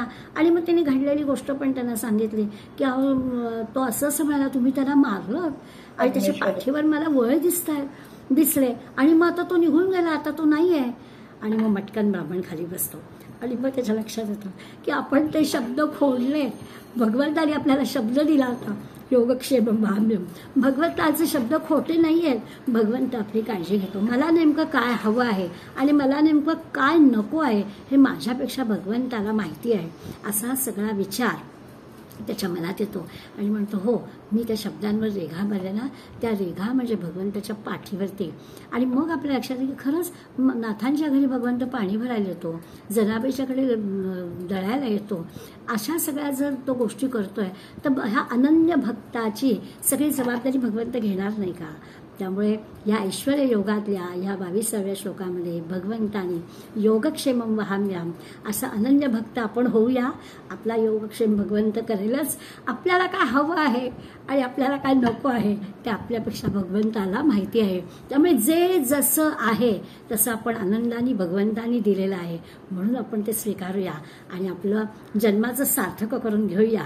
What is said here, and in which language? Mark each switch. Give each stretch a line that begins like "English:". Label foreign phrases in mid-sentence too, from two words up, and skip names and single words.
Marathi: आणि मग त्यांनी घडलेली गोष्ट पण त्यांना सांगितली की अहो तो असं म्हणाला, तुम्ही त्याला मारलं आणि त्याच्या पाठीवर मला वळ दिसले आणि मग आता तो निघून गेला, आता तो नाही आहे. आणि मग मटकन ब्राह्मण खाली बसतो आणि मग त्याच्या लक्षात येतं की आपण ते शब्द खोडले. भगवंताने आपल्याला शब्द दिला होता
Sanskrit: योगक्षेमं वहाम्यहम्.
Marathi: भगवंताचे शब्द खोटे नाही आहेत. भगवंत आपली काळजी घेतो. मला नेमकं काय हवं आहे आणि मला नेमकं काय नको आहे हे माझ्यापेक्षा भगवंताला माहिती आहे. असा सगळा विचार त्याच्या मनात येतो आणि म्हणतो हो, मी त्या शब्दांवर रेघा मारल्या ना, त्या रेघा म्हणजे भगवंताच्या पाठीवरती. आणि मग आपल्या लक्षात येईल की खरंच नाथांच्या घरी भगवंत पाणी भरायला येतो, जनाबाईच्याकडे दळायला येतो. अशा सगळ्या जर तो गोष्टी करतोय तर ह्या अनन्य भक्ताची सगळी जबाबदारी भगवंत घेणार नाही का. त्यामुळे या ऐश्वर्य योगातल्या ह्या 22व्या श्लोकामध्ये भगवंताने
Sanskrit: योगक्षेमं वहाम्यहम्
Marathi: असा अनन्य भक्त आपण होऊया. आपला योगक्षेम भगवंत करेलच. आपल्याला काय हवं आहे आणि आपल्याला काय नको आहे ते आपल्यापेक्षा भगवंताला माहिती आहे. त्यामुळे जे जसं आहे तसं आपण आनंदाने भगवंतानी दिलेलं आहे, म्हणून आपण ते स्वीकारूया आणि आपलं जन्माचं सार्थक करून घेऊया.